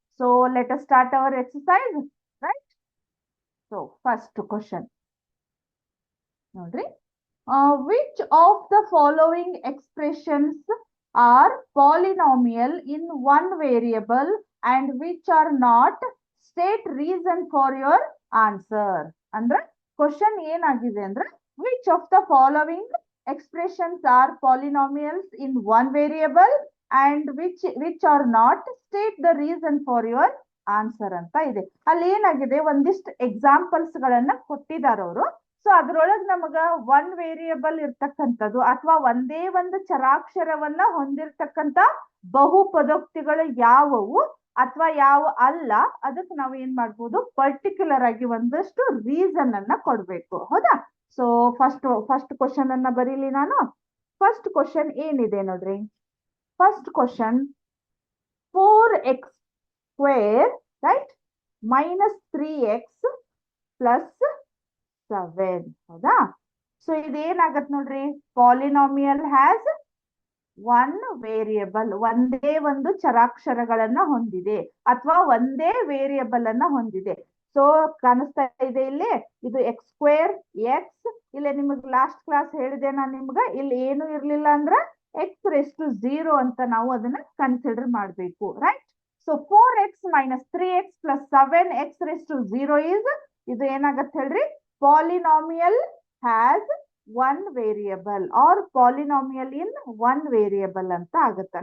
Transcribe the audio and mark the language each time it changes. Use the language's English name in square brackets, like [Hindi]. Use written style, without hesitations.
[English] So let us start our exercise. Right? So first question ನೋಡ್ರಿ, which of the following expressions are polynomial in one variable and which are not? State reason for your answer. [Kannada] ಅಂದ್ರೆ question ಏನಾಗಿದೆ ಅಂದ್ರೆ, [English] which of the following expressions are polynomials in one variable and which are not? State the reason for your answer [Kannada] ಅಂತ ಇದೆ. ಅಲ್ಲಿ ಏನಾಗಿದೆ, ಒಂದಿಷ್ಟು examples ಗಳನ್ನ ಕೊಟ್ಟಿದ್ದಾರೆ ಅವರು. ಸೊ ಅದ್ರೊಳಗ್ ನಮಗ ಒನ್ ವೇರಿಯಬಲ್ ಇರ್ತಕ್ಕಂಥದ್ದು ಅಥವಾ ಒಂದೇ ಒಂದು ಚರಾಕ್ಷರವನ್ನ ಹೊಂದಿರತಕ್ಕಂತ ಬಹುಪದೋಕ್ತಿಗಳು ಯಾವುವು ಅಥವಾ ಯಾವ ಅಲ್ಲ, ಅದಕ್ಕೆ ನಾವು ಏನ್ ಮಾಡ್ಬೋದು, ಪರ್ಟಿಕ್ಯುಲರ್ ಆಗಿ ಒಂದಷ್ಟು ರೀಸನ್ ಅನ್ನ ಕೊಡ್ಬೇಕು. ಹೌದಾ? ಸೊ ಫಸ್ಟ್ ಕ್ವಶನ್ ಅನ್ನ ಬರೀಲಿ ನಾನು. ಫಸ್ಟ್ ಕ್ವಶನ್ ಏನಿದೆ ನೋಡ್ರಿ. [English] First question, 4x square right minus 3x plus 7. ಹೌದಾ? [Kannada] ಸೊ ಇದೇನಾಗತ್ ನೋಡ್ರಿ, [English] polynomial has one variable, [Kannada] ಒಂದೇ ಒಂದು ಚರಾಕ್ಷರಗಳನ್ನ ಹೊಂದಿದೆ ಅಥವಾ ಒಂದೇ ವೇರಿಯಬಲ್ ಅನ್ನ ಹೊಂದಿದೆ. ಸೊ ಕಾಣಿಸ್ತಾ ಇದೆ ಇಲ್ಲಿ, ಇದು ಎಕ್ಸ್ ಸ್ಕ್ವೇರ್ ಎಕ್ಸ್. ಇಲ್ಲಿ ನಿಮಗ್ ಲಾಸ್ಟ್ ಕ್ಲಾಸ್ ಹೇಳಿದೆ ನಾನು ನಿಮ್ಗ, ಇಲ್ಲಿ ಏನು ಇರ್ಲಿಲ್ಲ ಅಂದ್ರ ಎಕ್ಸ್ ರೇಸ್ ಟು 0 ಅಂತ ನಾವು ಅದನ್ನ ಕನ್ಸಿಡರ್ ಮಾಡ್ಬೇಕು. [English] Right? [Kannada] So 4x minus 3x plus 7x raise to 0 is, ಇದು ಏನಾಗತ್ತೆ ಹೇಳ್ರಿ, [English] polynomial has one variable [Kannada] or polynomial in one variable ಅಂತ ಆಗುತ್ತೆ.